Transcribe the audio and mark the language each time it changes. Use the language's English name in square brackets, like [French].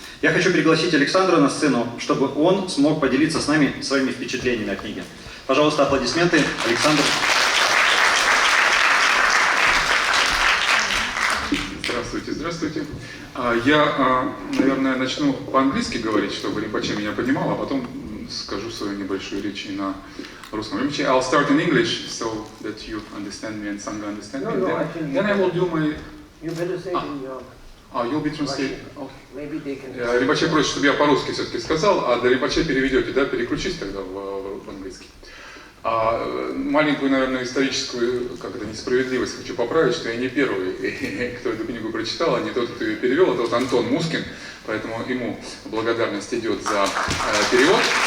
[Russian] Я хочу пригласить Александра на сцену, чтобы он смог поделиться с нами своими впечатлениями о книге. Пожалуйста, аплодисменты. Александр. Здравствуйте, здравствуйте. Я, наверное, начну по-английски говорить, чтобы Ринпоче меня понимал, а потом скажу свою небольшую речь и на русском. [English] Ринпоче, I'll start in English so that you understand me and Sangha understand me. No, I think Then I will do my... You better say it in your You'll be translating. Russian. Maybe they can. [Russian] Ринпоче просит, чтобы я по-русски все-таки сказал, а до Ринпоче переведете, да? Переключись тогда в английский. Маленькую, наверное, историческую, как это, несправедливость хочу поправить, что я не первый, кто эту книгу прочитал, а не тот, кто ее перевел, это вот Антон Мускин, поэтому ему благодарность идет за перевод.